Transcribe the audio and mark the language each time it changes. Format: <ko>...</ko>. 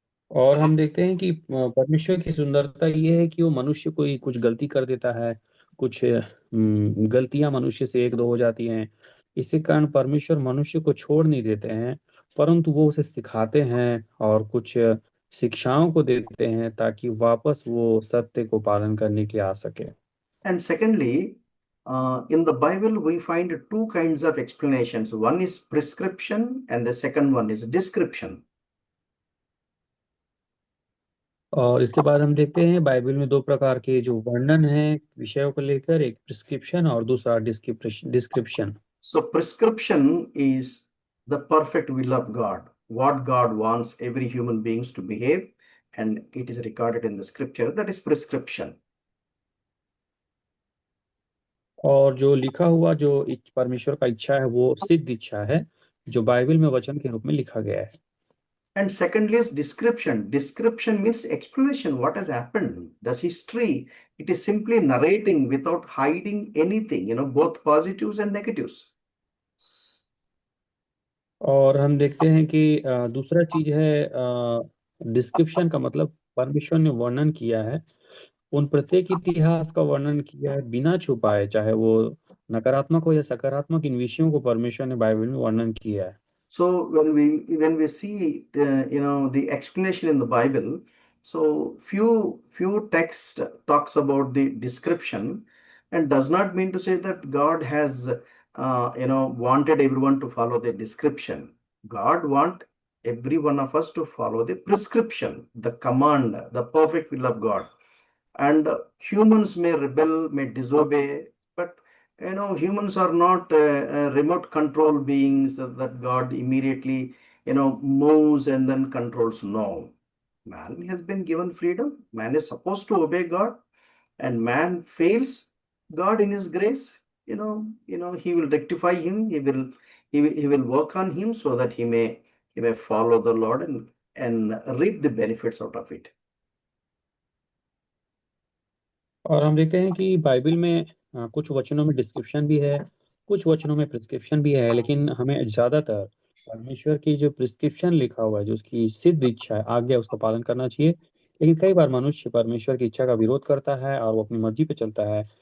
<hi>और हम देखते हैं कि परमेश्वर की सुंदरता ये है कि वो मनुष्य कोई कुछ गलती कर देता है, कुछ गलतियां मनुष्य से एक दो हो जाती हैं। इसी कारण परमेश्वर मनुष्य को छोड़ नहीं देते हैं, परंतु वो उसे सिखाते हैं और कुछ शिक्षाओं को देते हैं ताकि वापस वो सत्य को पालन करने के लिए आ सके।</hi> <en>And secondly, in the Bible, we find two kinds of explanations. One is prescription, and the second one is description.</en> <hi>और इसके बाद हम देखते हैं बाइबल में दो प्रकार के जो वर्णन है विषयों को लेकर, एक प्रिस्क्रिप्शन और दूसरा description.</hi> <en>So, prescription is the perfect will of God, what God wants every human beings to behave, and it is recorded in the scripture. That is prescription.</en> <hi>और जो लिखा हुआ जो परमेश्वर का इच्छा है वो सिद्ध इच्छा है, जो बाइबल में वचन के रूप में लिखा गया है।</hi> <en>And secondly is description. Description means explanation, what has happened, the history. It is simply narrating without hiding anything, both positives and negatives.</en> <hi>और हम देखते हैं कि दूसरा चीज है डिस्क्रिप्शन का मतलब परमेश्वर ने वर्णन किया है, उन प्रत्येक इतिहास का वर्णन किया है बिना छुपाए, चाहे वो नकारात्मक हो या सकारात्मक, इन विषयों को परमेश्वर ने बाइबल में वर्णन किया है।</hi> <en>So when we see the explanation in the Bible, so few text talks about the description, and does not mean to say that God has wanted everyone to follow the description. God want every one of us to follow the prescription, the command, the perfect will of God. And humans may rebel, may disobey, but humans are not remote control beings that God immediately moves and then controls. No, man has been given freedom. Man is supposed to obey God, and man fails God in His grace. He will rectify him. He will work on him so that he may follow the Lord and reap the benefits out of it.</en> <hi>और हम देखते हैं कि Bible में कुछ वचनों में description भी है, कुछ वचनों में प्रिस्क्रिप्शन भी है, लेकिन हमें ज्यादातर परमेश्वर की जो प्रिस्क्रिप्शन लिखा हुआ है, जो उसकी सिद्ध इच्छा है, आज्ञा, उसका पालन करना चाहिए। लेकिन कई बार मनुष्य परमेश्वर की इच्छा का विरोध करता है और वो अपनी मर्जी पे चलता है।</hi>